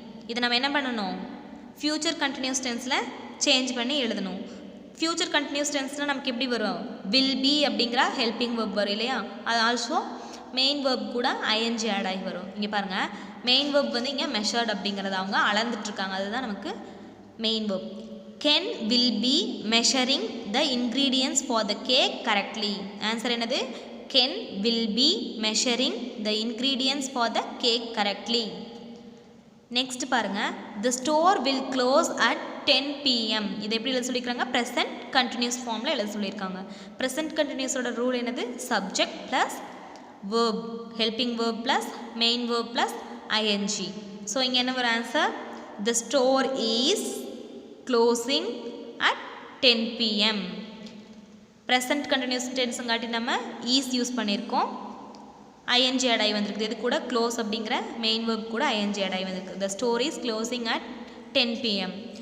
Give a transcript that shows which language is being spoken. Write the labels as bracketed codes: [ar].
[ta] இதை நம்ம என்ன பண்ணணும், ஃபியூச்சர் கண்டினியூஸ் டென்ஸில் சேஞ்ச் பண்ணி எழுதணும். ஃபியூச்சர் கண்டினியூஸ் டென்ஸில் நமக்கு எப்படி வரும், will be அப்படிங்கிற ஹெல்பிங் வேர்ப் வரும் இல்லையா. அது ஆல்சோ மெயின் வேர்ப் கூட ஐஎன்ஜி ஆட் ஆகி வரும். இங்கே பாருங்கள், மெயின் வேர்ப் வந்து இங்கே மெஷர்ட் அப்படிங்கிறத அவங்க அளந்துட்டுருக்காங்க, அதுதான் நமக்கு main verb. [en] Ken will be measuring the ingredients for the cake correctly. Answer என்னது, Ken will be measuring the ingredients for the cake correctly. Next பாருங்கள், the store will close at 10 PM. [ta] இதை எப்படி எழுத சொல்லியிருக்காங்க, ப்ரெசன்ட் கண்டினியூஸ் ஃபார்மில் எழுத சொல்லியிருக்காங்க. Present கண்டினியூஸோட rule என்னது, subject plus verb, helping verb plus main verb plus ING. [en] so [ta] இங்கே என்ன ஒரு [en] Answer, the store is closing at 10 PM. [ta] Present continuous டென்ஸுங்காட்டி நம்ம ஈஸ் யூஸ் பண்ணியிருக்கோம், ஐஎன்ஜி ஆட் ஆகி வந்திருக்குது. இது கூட க்ளோஸ் அப்படிங்கிற மெயின் வேர்ப் கூட ஐஎன்ஜி ஆட் ஆகி வந்திருக்கு. [en] The store is closing at 10 PM.